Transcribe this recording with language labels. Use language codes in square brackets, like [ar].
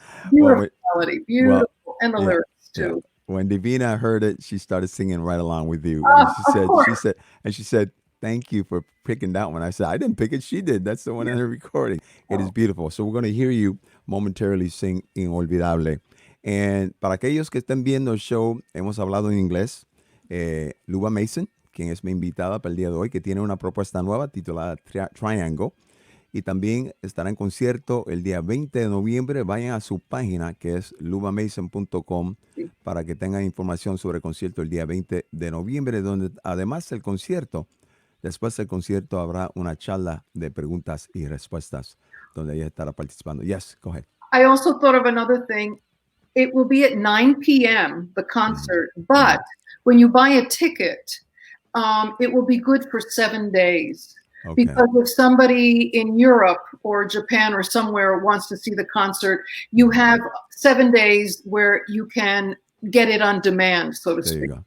[en] Beautiful melody, beautiful, and the lyrics too. When Divina heard it, she started singing right along with you. And she said, thank you for picking that one. I said, I didn't pick it. She did. That's the one in her recording. It is beautiful. So we're going to hear you momentarily sing Inolvidable. [es] And para aquellos que estén viendo el show, hemos hablado en inglés. Luba Mason, quien es mi invitada para el día de hoy, que tiene una propuesta nueva titulada Triangle. Y también estará en concierto el día 20 de noviembre. Vayan a su página, que es lubamason.com, para que tengan información sobre el concierto el día 20 de noviembre, donde además del concierto, después del concierto habrá una charla de preguntas y respuestas, donde ella estará participando. [en] Yes, go ahead. I also thought of another thing. It will be at 9 p.m., the concert, but when you buy a ticket, it will be good for 7 days. Okay. Because if somebody in Europe or Japan or somewhere wants to see the concert, you have 7 days where you can get it on demand, so to speak.